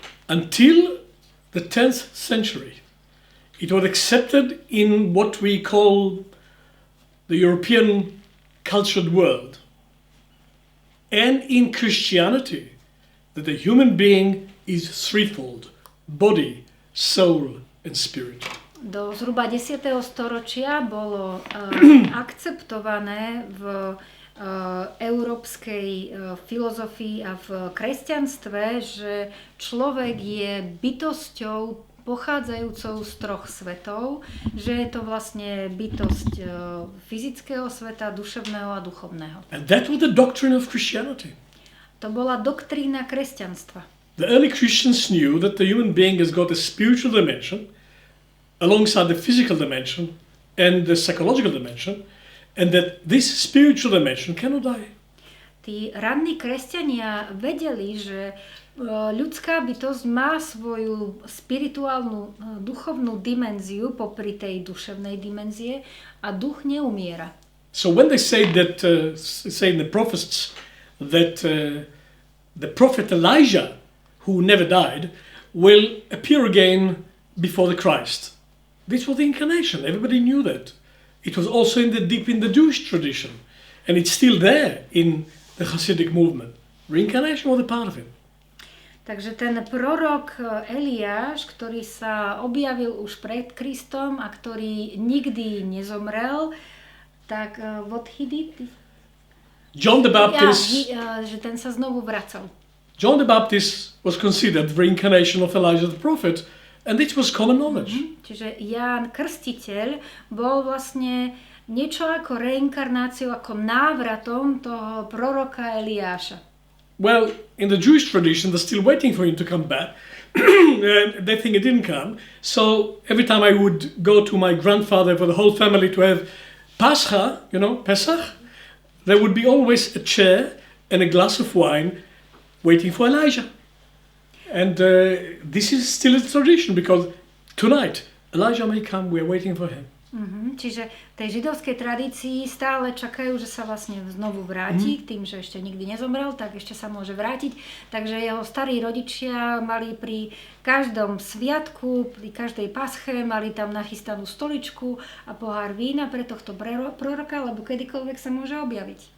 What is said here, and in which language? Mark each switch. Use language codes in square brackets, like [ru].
[en] Until the 10th century, it was accepted in what we call the European cultured world and in Christianity that the human being is threefold: body, soul, and spirit. [sk] Do zhruba 10. storočia bolo akceptované v európskej filozofii a v kresťanstve, že človek je bytosťou pochádzajúcou z troch svetov, že je to vlastne bytosť fyzického sveta, duševného a duchovného. [en] And that was the doctrine of Christianity. [sk] To bola doktrína kresťanstva. [en] The early Christians knew that the human being has got a spiritual dimension alongside the physical dimension and the psychological dimension, and that this spiritual dimension cannot die. [sk] Tí ranní kresťania vedeli, že ľudská bytosť má svoju spirituálnu, duchovnú dimenziu popri tej duševnej dimenzie a duch neumiera. [en] So when they say that, say in the prophets, that the prophet Elijah, who never died, will appear again before the Christ. This was the incarnation. Everybody knew that. It was also deep in the Jewish tradition, and it's still there in the Hasidic movement. Reincarnation was a part of it. [sk] Takže ten prorok Eliáš, ktorý sa objavil už pred Kristom a ktorý nikdy nezomrel, tak [en] what he did? John the Baptist. [sk] Že ten sa znovu vracal. [en] John the Baptist was considered the reincarnation of Elijah the prophet, and it was common knowledge. [sk] Čiže Ján Krstiteľ bol vlastne niečo ako reinkarnáciou, ako návratom toho proroka Eliáša. [en] Well, in the Jewish tradition, they're still waiting for him to come back. And they think he didn't come. So every time I would go to my grandfather for the whole family to have Pascha, Pesach, there would be always a chair and a glass of wine waiting for Elijah. And this is still a tradition because tonight Elijah may come, we're waiting for him. [sk] Čiže v tej židovskej tradícii stále čakajú, že sa vlastne znovu vráti, tým, že ešte nikdy nezomrel, tak ešte sa môže vrátiť. Takže jeho starí rodičia mali pri každom sviatku, pri každej pasche, mali tam nachystanú stoličku a pohár vína pre tohto proroka, lebo kedykoľvek sa môže objaviť.